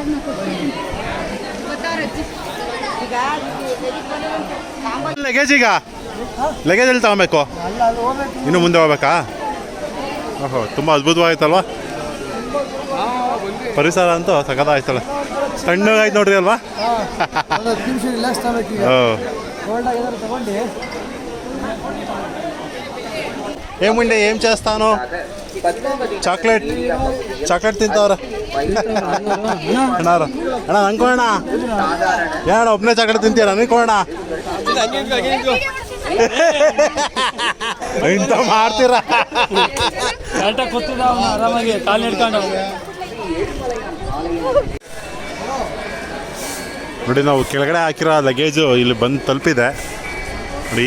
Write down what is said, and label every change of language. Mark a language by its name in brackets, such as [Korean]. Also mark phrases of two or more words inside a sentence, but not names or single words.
[Kannada] ಲಗೇಜ್ ಈಗ ಲಗೇಜ್ ಎಲ್ಲಿ ತಗೊಬೇಕು? ಇನ್ನು ಮುಂದೆ ಹೋಗ್ಬೇಕಾ? ಓಹೋ, ತುಂಬ ಅದ್ಭುತವಾಯ್ತಲ್ವ ಪರಿಸರ ಅಂತೂ ಸಖತ್ತಾಯ್ತಲ್ಲ. ತಣ್ಣಗಾಯ್ತು ನೋಡ್ರಿ ಅಲ್ವಾ? [Telugu] ఏం ముండే ఏం చేస్తాను? చాక్లెట్ తింటావరా ಅಣ್ಣಾರು? [Kannada] ಅಣ್ಣ ಅನ್ಕೋಣ ಯಾಣ ಒಬ್ಬನೇ ಚಾಕ್ಲೇಟ್ ತಿಂತೀರ ಅನ್ಕೋಣ. ಇಂಥ ಮಾಡ್ತೀರಾ? ಆರಾಮಾಗಿ ಕಾಲು ಹಿಡ್ಕೊಂಡು ನೋಡಿ ನಾವು ಕೆಳಗಡೆ ಹಾಕಿರೋ ಲಗೇಜು ಇಲ್ಲಿ ಬಂದು ತಲುಪಿದೆ ನೋಡಿ.